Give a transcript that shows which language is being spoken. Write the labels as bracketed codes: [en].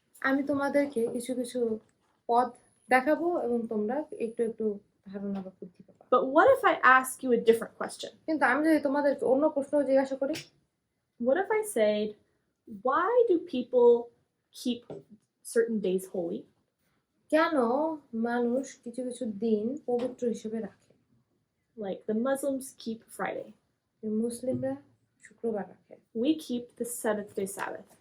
[bn] আমি তোমাদেরকে কিছু কিছু পদ দেখাবো এবং তোমরা একটু একটু ধারণা বা বুদ্ধি পাবা। [en] But what if I ask you a different question? [bn] কিন্তু আমি যদি তোমাদেরকে অন্য প্রশ্ন জিজ্ঞাসা করি, [en] What if I said, why do people keep certain days holy? [bn] কেন মানুষ কিছু কিছু দিন পবিত্র হিসেবে রাখে? [en] Like the Muslims keep Friday. [bn] মুসলিমরা শুক্রবার রাখে, [en] We keep the seventh day Sabbath.